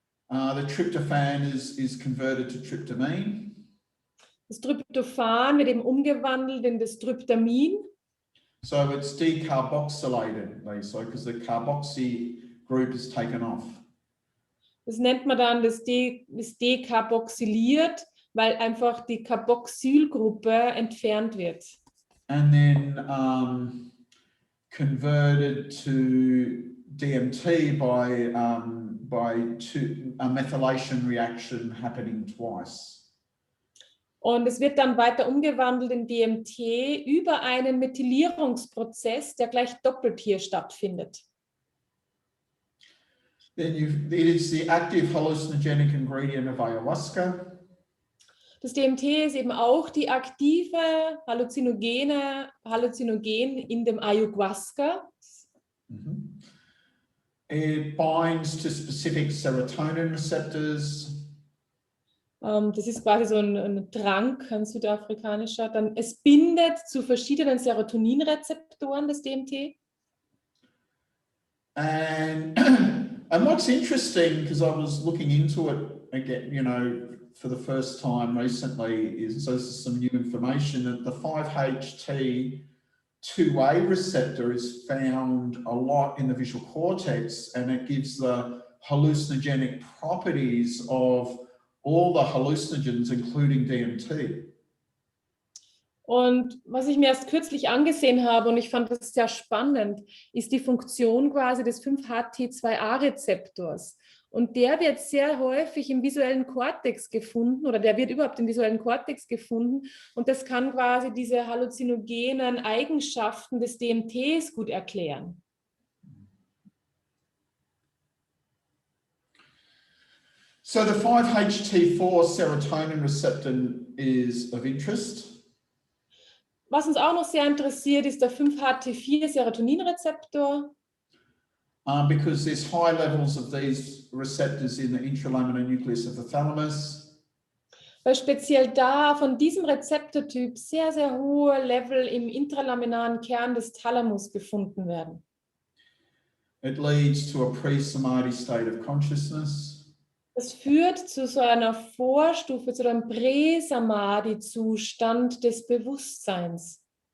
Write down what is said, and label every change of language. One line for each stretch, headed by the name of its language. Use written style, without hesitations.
English: The tryptophan is converted to tryptamine.
German: Das Tryptophan wird eben umgewandelt in das Tryptamin.
English: So it's decarboxylated, they say, because the carboxy group is taken off.
German: Das nennt man dann das dekarboxyliert, weil einfach die Carboxylgruppe entfernt wird.
English: And then converted to DMT by a methylation reaction happening twice.
German: Und es wird dann weiter umgewandelt in DMT über einen Methylierungsprozess, der gleich doppelt hier stattfindet.
English: Then it is the active hallucinogenic ingredient of ayahuasca.
German: Das DMT ist eben auch die aktive Halluzinogen in dem Ayahuasca.
English: Mm-hmm. It binds to specific serotonin receptors.
German: Das ist quasi so ein Trank, ein südafrikanischer. Dann, es bindet zu verschiedenen Serotoninrezeptoren, das DMT.
English: And, and what's interesting, because I was looking into it again, you know, for the first time recently, is so this is some new information that the 5-HT2A receptor is found a lot in the visual cortex, and it gives the hallucinogenic properties of all the hallucinogens, including DMT.
German: Und was ich mir erst kürzlich angesehen habe, und ich fand das sehr spannend, ist die Funktion quasi des 5-HT2A-Rezeptors. Und der wird sehr häufig im visuellen Kortex gefunden, oder der wird überhaupt im visuellen Kortex gefunden. Und das kann quasi diese halluzinogenen Eigenschaften des DMTs gut erklären.
English: So the 5-HT4 serotonin receptor is of interest.
German: Was uns auch noch sehr interessiert, ist der 5-HT4 Serotoninrezeptor.
English: Because there's high levels of these receptors in the intralaminar nucleus of the thalamus.
German: Weil speziell da von diesem Rezeptortyp sehr, sehr hohe Level im intralaminaren Kern des Thalamus gefunden werden.
English: It leads to a pre-samadhi state of consciousness.
German: Das führt zu so einer Vorstufe, zu einem Prä-Samadhi-Zustand des Bewusstseins.